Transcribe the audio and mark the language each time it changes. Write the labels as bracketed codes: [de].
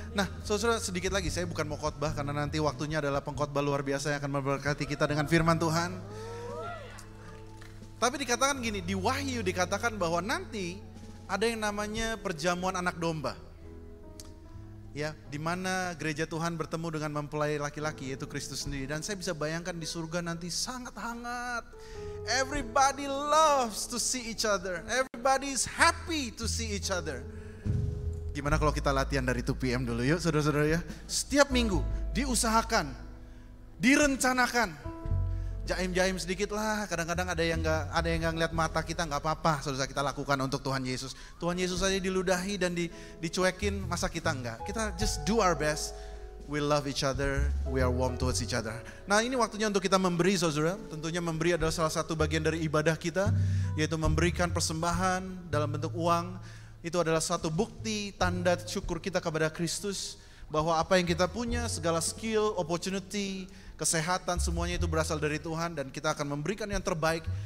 [id] Nah saudara sedikit lagi, saya bukan mau khotbah karena nanti waktunya adalah pengkhotbah luar biasa yang akan memberkati kita dengan firman Tuhan. Tapi dikatakan gini, di Wahyu dikatakan bahwa nanti ada yang namanya perjamuan anak domba. Ya, di mana gereja Tuhan bertemu dengan mempelai laki-laki yaitu Kristus sendiri. Dan saya bisa bayangkan di surga nanti sangat hangat. [en] Everybody loves to see each other. Everybody is happy to see each other. [id] Gimana kalau kita latihan dari 2 PM dulu yuk saudara-saudara ya. Setiap minggu diusahakan, direncanakan. Jaim-jaim sedikit lah, kadang-kadang ada yang nggak ngeliat mata kita, nggak apa-apa, saudara kita lakukan untuk Tuhan Yesus. Tuhan Yesus aja diludahi dan dicuekin, masa kita enggak? Kita [en] just do our best. We love each other, we are warm towards each other. [id] Nah ini waktunya untuk kita memberi saudara. Tentunya memberi adalah salah satu bagian dari ibadah kita, yaitu memberikan persembahan dalam bentuk uang. Itu adalah satu bukti tanda syukur kita kepada Kristus, bahwa apa yang kita punya, segala skill, opportunity, kesehatan, semuanya itu berasal dari Tuhan dan kita akan memberikan yang terbaik.